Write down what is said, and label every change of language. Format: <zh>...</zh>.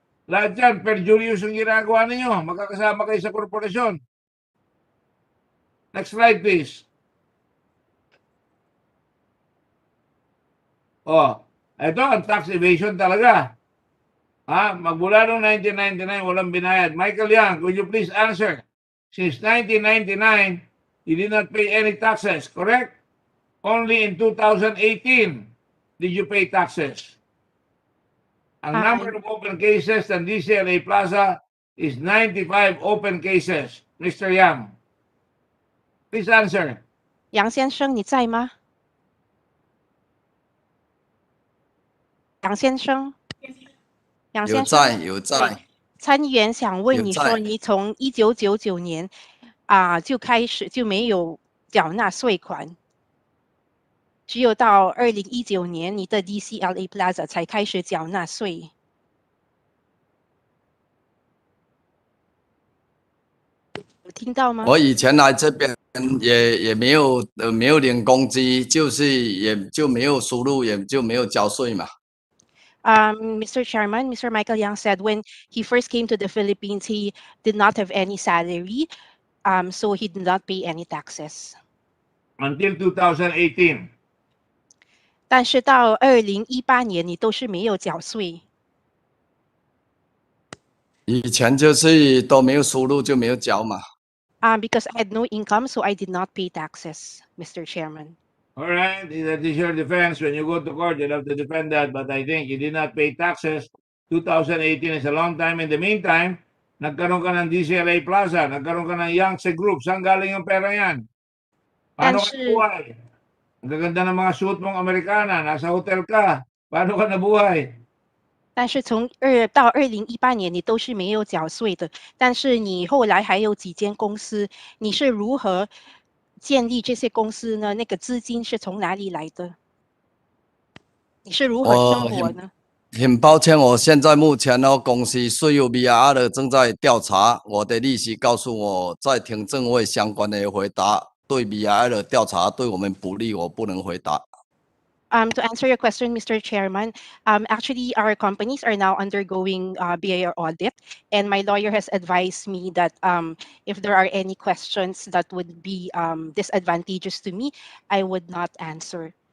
<tl>Lahat yan, perjurious yung ginagawa ninyo, magkakasama kayo sa korporasyon.</tl> <en>Next slide, please.</en> <tl>Ito ang tax evasion talaga. Magmula noong 1999, walang binayad.</tl> <en>Michael Yang, could you please answer? Since 1999, you did not pay any taxes, correct? Only in 2018 did you pay taxes. Ang number of open cases ng DCLA Plaza is 95 open cases. Mr. Yang, please answer.</en> <zh>杨先生，你在吗？杨先生，杨先生，有在。参议员想问你有在说，你从1999年就开始就没有缴纳税款，只有到2019年你的 DCLA Plaza 才开始缴纳税。有听到吗？我以前来这边也没有领工资，就是也就没有收入，也就没有交税嘛。</zh> <en>Mr. Chairman, Mr. Michael Yang said when he first came to the Philippines, he did not have any salary, so he did not pay any taxes. Until 2018.</en> <zh>但是到2018年，你都是没有缴税。以前就是都没有收入就没有交嘛。</zh> <en>Because I had no income, so I did not pay taxes, Mr. Chairman. All right, that is your defense. When you go to court, you'll have to defend that. But I think you did not pay taxes. 2018 is a long time. In the meantime,</en> <tl>nagkaroon ka ng DCLA Plaza, nagkaroon ka ng Yangtze Group, saan galing yung pera yan? Paano ka</tl> <zh>但是</zh> <tl>nabuhay? Ang gaganda ng mga suit mong Amerikana, nasa hotel ka. Paano ka nabuhay?</tl> <zh>但是从到2018年，你都是没有缴税的。但是你后来还有几间公司，你是如何建立这些公司呢？那个资金是从哪里来的？你是如何生活呢？很抱歉，我现在目前呢，公司税务 BIR 的正在调查，我的律师告诉我，在听证会相关的回答，对 BIR 的调查对我们不利，我不能回答。</zh> <en>To answer your question, Mr. Chairman, actually our companies are now undergoing BIR audit, and my lawyer has advised me that if there are any questions that would be disadvantageous to me, I would not answer.</en>